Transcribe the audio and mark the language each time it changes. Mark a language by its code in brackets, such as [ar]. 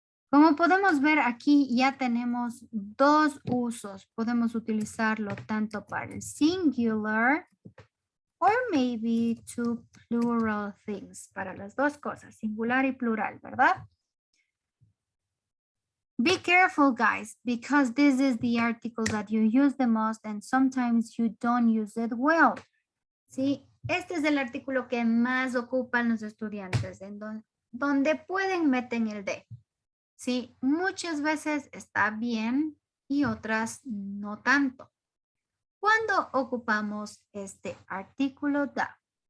[es] Como podemos ver aquí ya tenemos dos usos. Podemos utilizarlo tanto para el singular [en] or maybe two plural things. [es] Para las dos cosas, singular y plural, ¿verdad? [en] Be careful, guys, because this is the article that you use the most and sometimes you don't use it well. [es] ¿Sí? Este es el artículo que más ocupan los estudiantes, en donde pueden meten el de. Sí, muchas veces está bien y otras no tanto. ¿Cuándo ocupamos este artículo da?